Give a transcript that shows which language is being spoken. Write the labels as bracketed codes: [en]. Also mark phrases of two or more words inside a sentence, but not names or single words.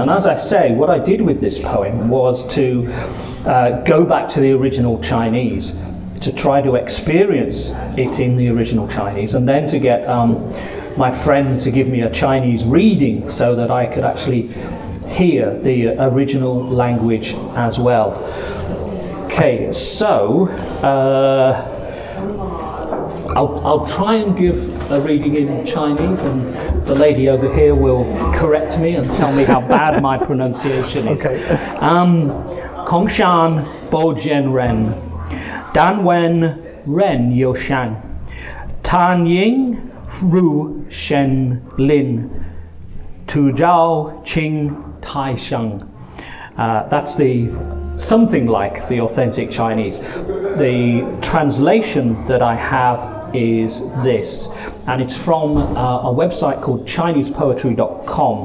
[en] And as I say, what I did with this poem was to go back to the original Chinese, to try to experience it in the original Chinese, and then to get my friend to give me a Chinese reading so that I could actually hear the original language as well. Okay, so I'll try and give a reading in Chinese, and the lady over here will correct me and tell me how bad my pronunciation is. Okay. [zh] 空山不见人，但闻人语响，返景入深林，复照青苔上. [en] That's something like the authentic Chinese. The translation that I have is this, and it's from a website called ChinesePoetry.com.